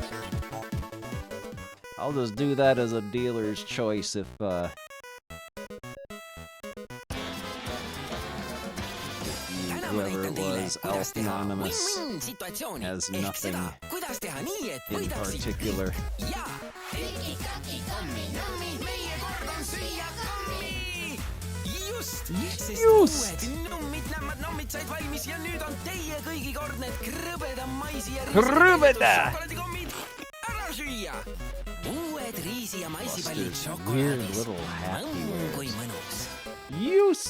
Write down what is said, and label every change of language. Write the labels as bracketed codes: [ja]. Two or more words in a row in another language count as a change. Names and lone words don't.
[en] I'll just do that as a dealer's choice if whoever it was, Anonymous, has nothing in particular. [et] Just nummid, nämmad, nommid said valmis ja nüüd on teie kõigi kord need krõbeda maisi ja šokolaadikommid ära süüa. Uued riisi ja maisipallid šokolaadis. Kui mõnus. Used!